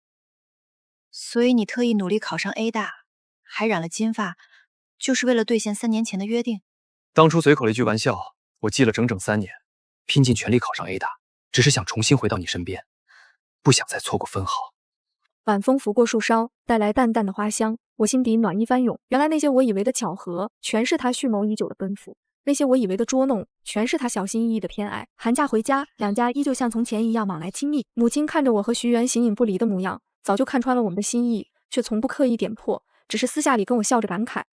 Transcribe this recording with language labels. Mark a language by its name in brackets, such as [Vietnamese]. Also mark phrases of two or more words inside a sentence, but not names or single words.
[Chinese] 所以你特意努力考上 A 大，還染了金髮，就是為了兌現3年前的約定？當初隨口了一句玩笑，我記了整整3年，拼盡全力考上 A 大，只是想重新回到你身邊，不想再錯過分毫。晚風拂過樹梢，帶來淡淡的花香，我心底暖意翻湧。原來那些我以為的巧合，全是他蓄謀已久的奔赴；那些我以為的捉弄，全是他小心翼翼的偏愛。寒假回家，兩家依舊像從前一樣往來親密。母親看着我和徐元形影不離的模樣，早就看穿了我们的心意，卻從不刻意點破，只是私下裡跟我笑着感慨：